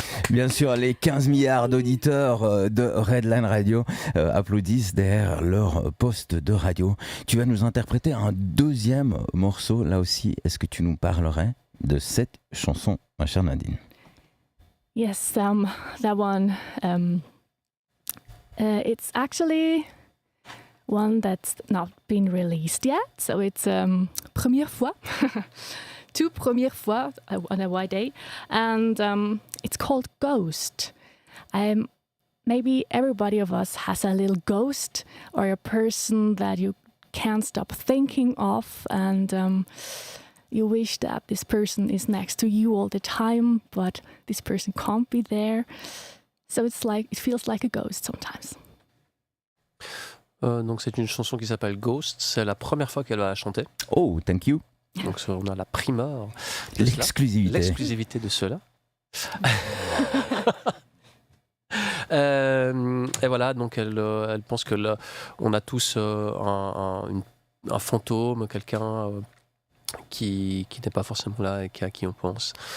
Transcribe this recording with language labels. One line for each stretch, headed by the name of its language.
French: Bien sûr, les 15 milliards d'auditeurs de Redline Radio applaudissent derrière leur poste de radio. Tu vas nous interpréter un deuxième morceau, là aussi. Est-ce que tu nous parlerais de cette chanson, ma chère Nadeen?
English: Yes, that one. It's actually one that's not been released yet, so it's
French: première fois.
English: Two
French: première fois
English: on a white day, and it's called Ghost. Maybe everybody of us has a little ghost or a person that you can't stop thinking of, and you wish that this person is next to you all the time, but this person can't be there. So it feels like a ghost sometimes.
French: Donc c'est une chanson qui s'appelle Ghost. C'est la première fois qu'elle va chanter.
English: Oh, thank you.
French: Donc on a la primeur de l'exclusivité de cela. Et voilà, donc elle pense que là, on a tous un fantôme, quelqu'un qui n'est pas forcément là et à qui on pense.